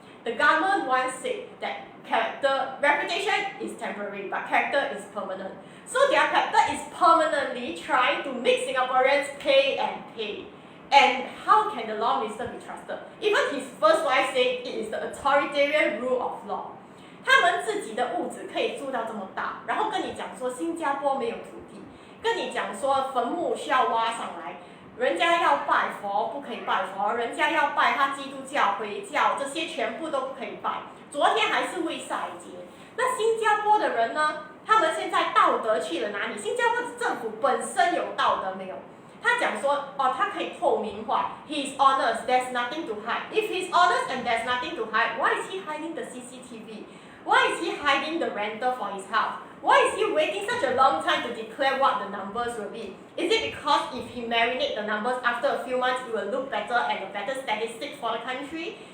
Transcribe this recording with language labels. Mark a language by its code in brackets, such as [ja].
[en] The government once said that reputation is temporary, but character is permanent. So their character is permanently trying to make Singaporeans pay and pay. And how can the law minister be trusted? Even his first wife said it is the authoritarian rule of law. [zh] 他们自己的屋子可以住到这么大，然后跟你讲说新加坡没有土地，跟你讲说坟墓需要挖上来，人家要拜佛不可以拜佛，人家要拜他基督教、回教，这些全部都不可以拜。昨天还是卫赛节，那新加坡的人呢？他们现在道德去了哪里？新加坡的政府本身有道德没有？他讲说，哦，他可以透明化 ， [en] he is honest, there's nothing to hide. If he's honest and there's nothing to hide, why is he hiding the CCTV? Why is he hiding the rental for his house? Why is he waiting such a long time to declare what the numbers will be? Is it because if he marinate the numbers after a few months, it will look better and a better statistic for the country?